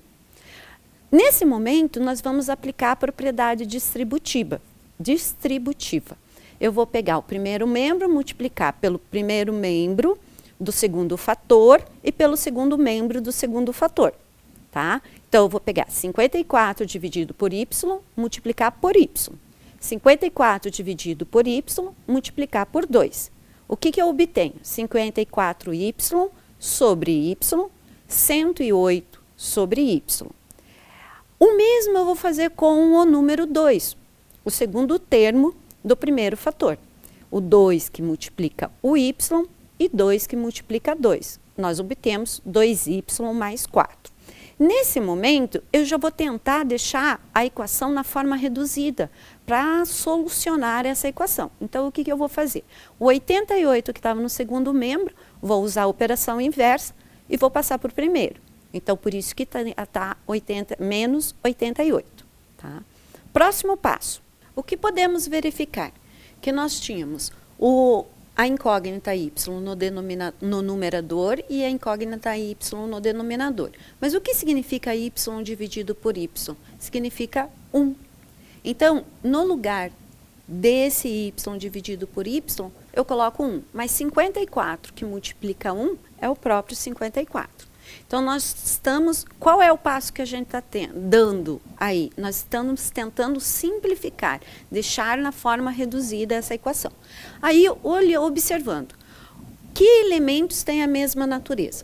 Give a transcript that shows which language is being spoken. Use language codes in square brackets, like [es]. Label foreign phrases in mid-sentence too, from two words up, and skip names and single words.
[pt] Nesse momento, nós vamos aplicar a propriedade distributiva. Eu vou pegar o primeiro membro, multiplicar pelo primeiro membro do segundo fator e pelo segundo membro do segundo fator. Tá? Então, eu vou pegar 54 dividido por y, multiplicar por y. 54 dividido por y, multiplicar por 2. O que eu obtenho? 54y sobre y, 108 sobre y. O mesmo eu vou fazer com o número 2, o segundo termo do primeiro fator. O 2 que multiplica o y e 2 que multiplica 2. Nós obtemos 2y mais 4. Nesse momento, eu já vou tentar deixar a equação na forma reduzida para solucionar essa equação. Então, o que eu vou fazer? O 88 que estava no segundo membro, vou usar a operação inversa e vou passar para o primeiro. Então, por isso que está menos 88. Tá? Próximo passo. O que podemos verificar? Que nós tínhamos a incógnita y no numerador e a incógnita y no denominador. Mas o que significa y dividido por y? Significa 1. Então, no lugar desse y dividido por y, eu coloco 1. Mas 54 que multiplica 1 é o próprio 54. Então, qual é o passo que a gente está dando aí? Nós estamos tentando simplificar, deixar na forma reduzida essa equação. Aí, observando, que elementos têm a mesma natureza?